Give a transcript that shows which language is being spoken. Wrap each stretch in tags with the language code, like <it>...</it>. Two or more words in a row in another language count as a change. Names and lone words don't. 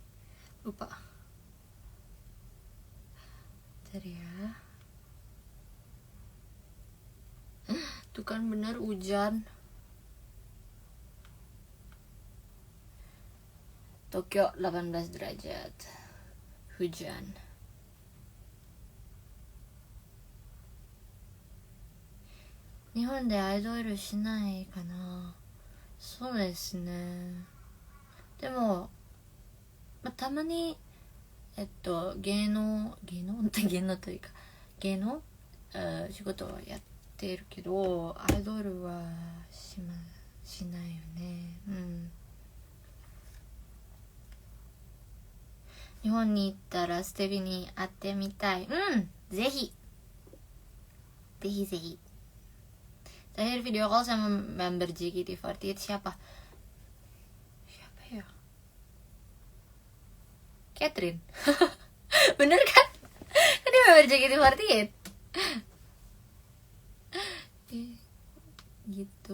<id>Lupa. Bentar ya. Tuh kan bener hujan. Tokyo 18 derajat. Hujan.</id> <ja>日本で idol しないかな。そうですね。でも、たまに芸能というか芸能仕事はやってるけどアイドルはしないよね。日本に行ったらステビに会ってみたい。</ja> <id>ぜひ Terakhir video call sama member JKT48 siapa ya? Catherine. Bener kan? Kan dia member JKT48. Gitu.</id>